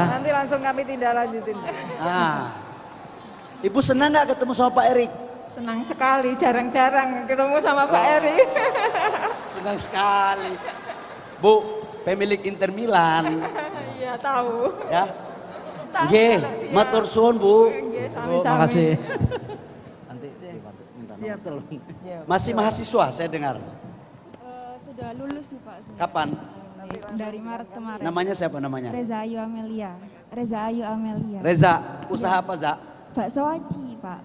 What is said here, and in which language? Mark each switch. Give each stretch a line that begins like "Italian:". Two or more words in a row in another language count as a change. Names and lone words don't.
Indonesian: Nanti langsung kami tindak lanjutin. Ibu senang nggak ketemu sama Pak Erik? Senang sekali, jarang-jarang ketemu sama Pak Eri. Senang sekali. Bu, pemilik Inter Milan. Iya, tahu. Ya. Tahu
Javanese: Nggih,
Indonesian: kalau dia.
Javanese: matur suwun Bu. Nggih,
Indonesian: Bu,
Javanese: sami-sami.
Indonesian: makasih. Siap. Masih mahasiswa saya dengar. Sudah lulus sih Pak. Kapan? Dari Maret kemarin. Namanya siapa namanya? Reza Ayu Amelia. Reza Ayu Amelia. Reza, usaha apa Za? Bakso aci Pak.